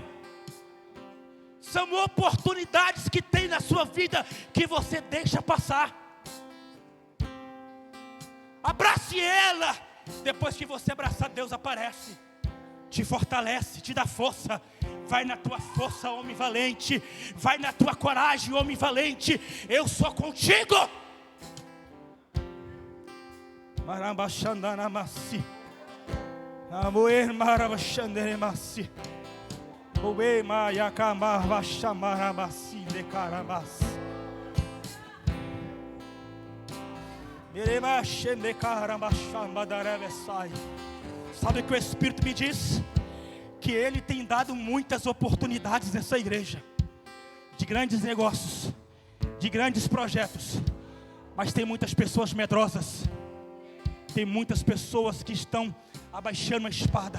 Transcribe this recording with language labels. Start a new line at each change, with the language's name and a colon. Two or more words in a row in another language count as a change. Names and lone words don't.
Portuguese: São oportunidades que tem na sua vida que você deixa passar. Abrace ela. Depois que você abraçar, Deus aparece, te fortalece, te dá força. Vai na tua força, homem valente. Vai na tua coragem, homem valente. Eu sou contigo. Marabachandanamasi. Amoer marabachanderemasi. Oe maiacamarbachamarabasi decarabas. Meremachendecarabachamadaravesai. Sabe o que o Espírito me diz? Que Ele tem dado muitas oportunidades nessa igreja, de grandes negócios, de grandes projetos, mas tem muitas pessoas medrosas, tem muitas pessoas que estão abaixando a espada.